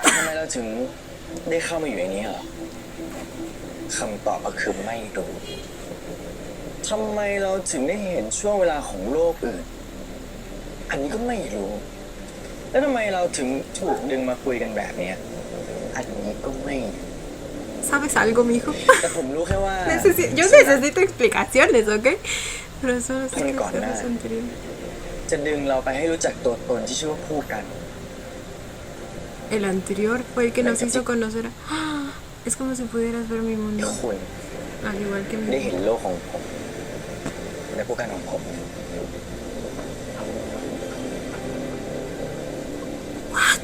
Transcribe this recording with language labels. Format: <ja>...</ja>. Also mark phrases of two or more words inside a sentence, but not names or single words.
<th>ทำไมเราถึงได้เข้ามาอยู่ในนี้เหรอคำตอบก็คือไม่รู้ทำไมเราถึงได้เห็นช่วงเวลาของโลกอื่น อันนี้ก็ไม่รู้ แล้วทำไมเราถึงถูกดึงมาคุยกันแบบเนี้ยอันนี้ก็ไม่รู้</th> <es>¿Sabes algo, mijo?</es> <th>แต่ผมรู้แค่ว่า</th> <es>Yo necesito explicaciones, ¿ok? Pero eso no sé Con qué el cornal. Cirrus anterior.</es> <th>จะดึงเราไปให้รู้จักตัวตนที่ชื่อว่าผู้กัน</th> <es>El anterior fue el que nos hizo conocer a... ¡Ah! Es como si pudieras ver mi</es> <th>ที่</th> <es>mundo,</es> <th>คุณ</th> <es>al igual que</es> <th>ได้</th> <es>mi</es> <th>เห็น</th> <es>mundo.</es> <th>โลกของผมและผู้กันของผม</th> <en>What?</en>